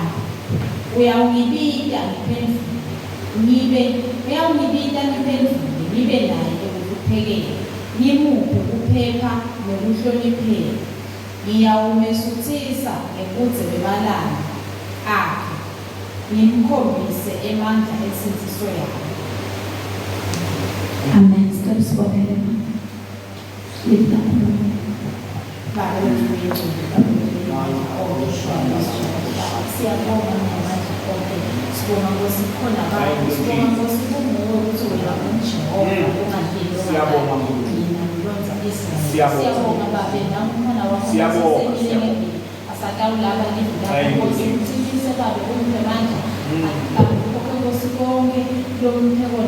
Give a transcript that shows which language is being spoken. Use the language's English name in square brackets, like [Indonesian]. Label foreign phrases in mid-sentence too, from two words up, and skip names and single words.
[Swati] Uyawungibita ngiphendule ngibe naye ekuphekeni ngimuphe ukuphepha nokuhlonipheka. ngiyawumesuthisa ngekudze bebalanga akhe ngimkhombise emandla esinziso yakhe. Amen. Sicela sibonele. [English] Lift up. [Swati] Baba wethu siyabonga ngamandla onke, sibonga Nkosi khona Baba, sibonga Nkosi kunguwe ukuthi wena unguJehova Siyabonga siyabonga Baba nakhona wakho asatawulaba livulaka Nkosi uthikise Baba umphemandla Nkosi konke lomphekona